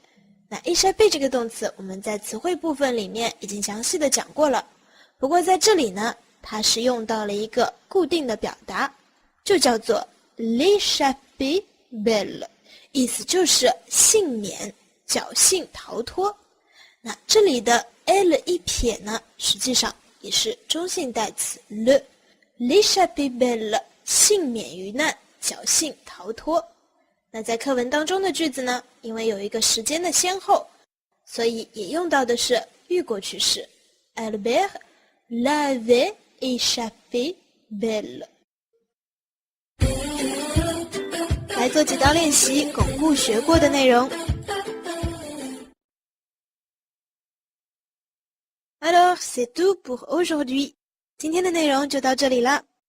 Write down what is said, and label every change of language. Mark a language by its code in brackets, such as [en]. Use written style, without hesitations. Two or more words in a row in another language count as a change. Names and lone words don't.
[zh] 那 échapper 这个动词我们在词汇部分里面已经详细的讲过了，不过在这里呢，它是用到了一个固定的表达，就叫做 [fr] l'échapper belle。 [zh] 意思就是幸免、侥幸逃脱。那这里的 L 一撇呢，实际上也是中性代词 [fr] l'échapper belle， [zh] 幸免于难、侥幸逃脱。那在课文当中的句子呢，因为有一个时间的先后，所以也用到的是预过去式 [fr] Albert l'avait échappé belle。 [zh] 来做几道练习，巩固学过的内容。 [fr] Alors, c'est tout pour aujourd'hui. [zh] 今天的内容就到这里了。